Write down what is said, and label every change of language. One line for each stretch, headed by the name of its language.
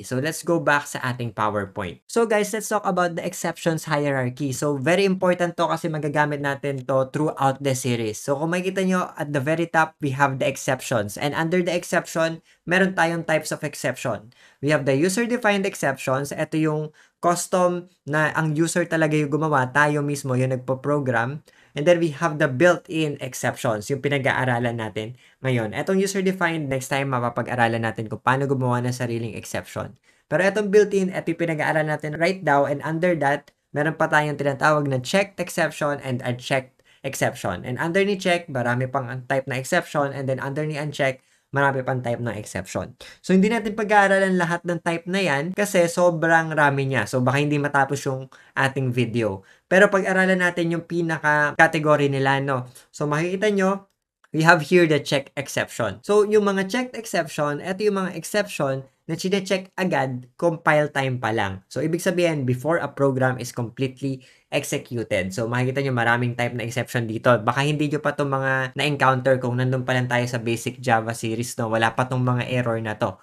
English: So, let's go back
Filipino: sa ating
English: PowerPoint. So, guys, let's talk about the exceptions hierarchy. So, very important to
Filipino: kasi magagamit natin to
English: throughout the series. So,
Filipino: kung makikita nyo,
English: at the very top, we have the exceptions. And under the exception,
Filipino: meron tayong
English: types of exception. We have the user-defined exceptions.
Filipino: Ito yung custom na ang user talaga yung gumawa. Tayo mismo yung nagpo-program.
English: And then we have the built-in exceptions,
Filipino: yung pinag-aaralan natin ngayon. Etong user-defined, next time mapapag-aralan natin kung paano gumawa ng sariling exception. Pero etong built-in, ito yung pinag-aaralan natin
English: right now. And under that,
Filipino: meron pa tayong tinatawag na checked exception and unchecked exception. And under ni check, marami pang type na exception. And then under ni uncheck, marami pang type ng exception. So, hindi natin pag-aaralan lahat ng type na yan kasi sobrang rami niya. So, baka hindi matapos yung ating video. Pero pag-aralan natin yung pinaka-category nila, no?
English: So,
Filipino: makikita nyo,
English: we have here the check exception.
Filipino: So, yung mga checked exception, ito yung mga exception na chine-check agad compile time pa lang. So, ibig sabihin,
English: before a program is completely executed.
Filipino: So, makikita nyo maraming type na exception dito. Baka hindi nyo pa itong mga na-encounter kung nandun pa lang tayo sa basic Java series, no? Wala pa itong mga error na to.